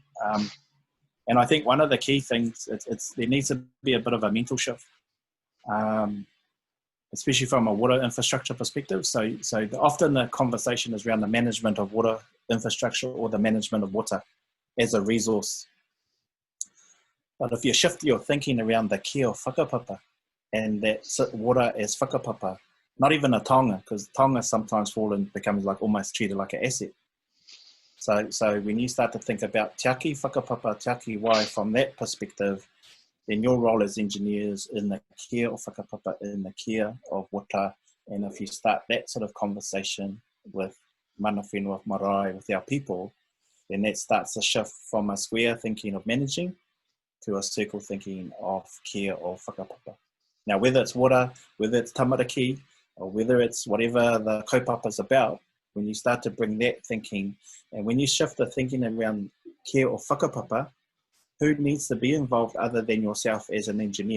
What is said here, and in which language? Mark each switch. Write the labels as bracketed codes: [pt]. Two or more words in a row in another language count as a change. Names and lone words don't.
[en] And I think one of the key things, there needs to be a bit of a mental shift, especially from a water infrastructure perspective. So often the conversation is around the management of water infrastructure or the management of water as a resource. But if you shift your thinking around the [mi] kia o whakapapa [en] and that water as whakapapa, not even a taonga, because taonga sometimes becomes like almost treated like an asset. So when you start to think about [mi] te aki whakapapa, te aki wai [en] from that perspective, then your role as engineers in the care of whakapapa, in the care of water, and if you start that sort of conversation with [mi] mana whenua marae, [en] with our people, then that starts to shift from a square thinking of managing to a circle thinking of care of whakapapa. Now, whether it's water, whether it's tamariki, or whether it's whatever the kaupapa is about, when you start to bring that thinking, and when you shift the thinking around care or whakapapa, who needs to be involved other than yourself as an engineer?